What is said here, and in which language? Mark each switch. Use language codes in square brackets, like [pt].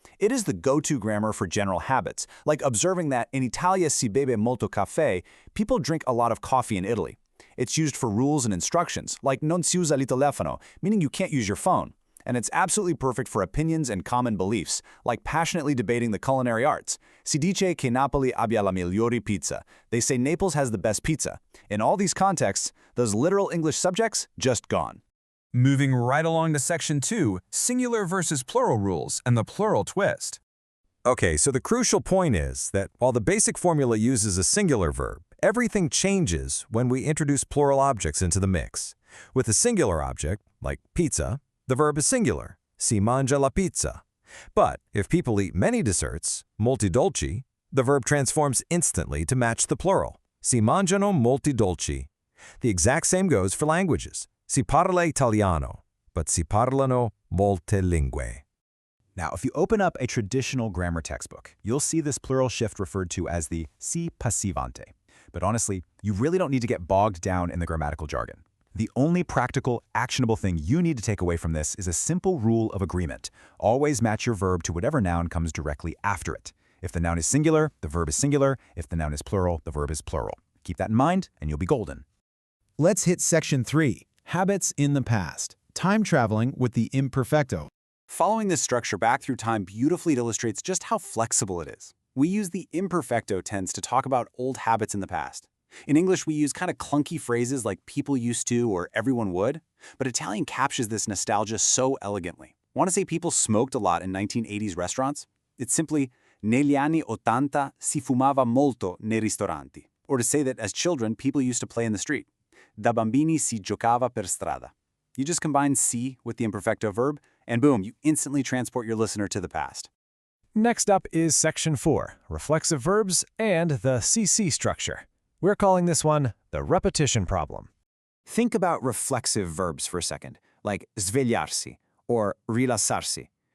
[en] It is the go-to grammar for general habits, like observing that [it] in Italia si beve molto caffè, [en] people drink a lot of coffee in Italy. It's used for rules and instructions, like [it] non si usa il telefono, [en] meaning you can't use your phone. And it's absolutely perfect for opinions and common beliefs, like passionately debating the culinary arts. [it] Si dice che Napoli abbia la migliore pizza. [en] They say Naples has the best pizza. In all these contexts, those literal English subjects just gone. Moving right along to section 2, singular versus plural rules and the plural twist. Okay, so the crucial point is that while the basic formula uses a singular verb, everything changes when we introduce plural objects into the mix. With a singular object, like pizza, the verb is singular, [it] si mangia la pizza. [en] But if people eat many desserts, [it] molti dolci, [en] the verb transforms instantly to match the plural, [it] si mangiano molti dolci. [en] The exact same goes for languages. [it] Si parla italiano, [en] but [it] si parlano molte lingue. [en] Now, if you open up a traditional grammar textbook, you'll see this plural shift referred to as the si passivante. But honestly, you really don't need to get bogged down in the grammatical jargon. The only practical, actionable thing you need to take away from this is a simple rule of agreement. Always match your verb to whatever noun comes directly after it. If the noun is singular, the verb is singular. If the noun is plural, the verb is plural. Keep that in mind, and you'll be golden. Let's hit section 3, habits in the past, time traveling with the imperfetto. Following this structure back through time beautifully illustrates just how flexible it is. We use the imperfecto tense to talk about old habits in the past. In English, we use kind of clunky phrases like people used to or everyone would, but Italian captures this nostalgia so elegantly. Want to say people smoked a lot in 1980s restaurants? It's simply [it] negli anni 80 si fumava molto nei ristoranti. [en] Or to say that as children, people used to play in the street. [it] Da bambini si giocava per strada. [en] You just combine si with the imperfecto verb, and boom, you instantly transport your listener to the past. Next up is section 4, reflexive verbs and the CC structure. We're calling this one the repetition problem. Think about reflexive verbs for a second, like svegliarsi or rilassarsi.